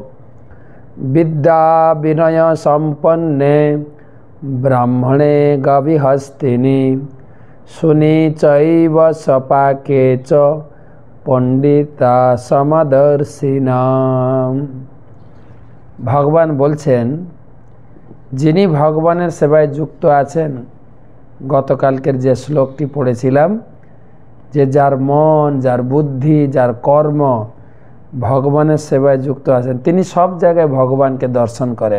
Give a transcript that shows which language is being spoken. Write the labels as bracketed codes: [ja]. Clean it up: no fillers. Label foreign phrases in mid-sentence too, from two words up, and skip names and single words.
[sa] विद्या विनय संपन्ने ब्राह्मणे गविहस्तिनि सुनी चैव सपाके च पंडिता समदर्शिना। [bn] ভগবান বলছেন যিনি ভগবানের সেবায় যুক্ত আছেন, গতকালকের যে শ্লোকটি পড়েছিলাম যে যার মন যার বুদ্ধি যার কর্ম ভগবানের সেবায় যুক্ত আছেন তিনি সব জায়গায় ভগবানকে দর্শন করেন।